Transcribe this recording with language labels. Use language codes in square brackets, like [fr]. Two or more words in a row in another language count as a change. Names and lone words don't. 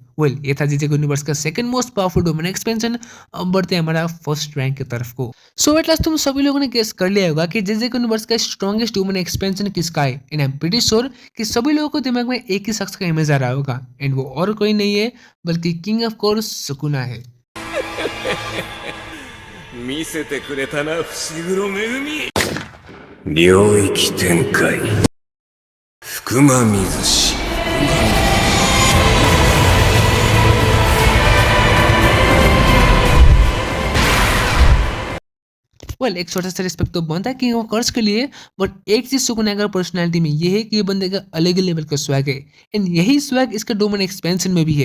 [hi] वेल ये था जीजे यूनिवर्स का [en] second most powerful domain expansion. [hi] अब बढ़ते हैं हमारा [en] first rank [hi] की तरफ को। [en] so at last [hi] तुम सभी लोगों ने गेस कर लिया होगा कि जीजे यूनिवर्स का [en] strongest domain expansion [hi] किसका है [en] and I am pretty sure [hi] कि सभी लोगों को दिमाग में एक ही शख्स का इमेज आ रहा होगा एंड वो और कोई नहीं है बल्कि [en] king of course [hi] सुकुना है। [ja] 見せてくれたな伏黒恵領域展開福間水氏 [hi] वेल एक छोटा सा रिस्पेक्ट तो बनता है [en] king of curse [hi] के लिए, बट एक चीज सुकुना का पर्सनालिटी में ये है कि ये बंदे का अलग ही लेवल का स्वैग है एंड यही स्वैग इसका [en] domain expansion [hi] में भी है।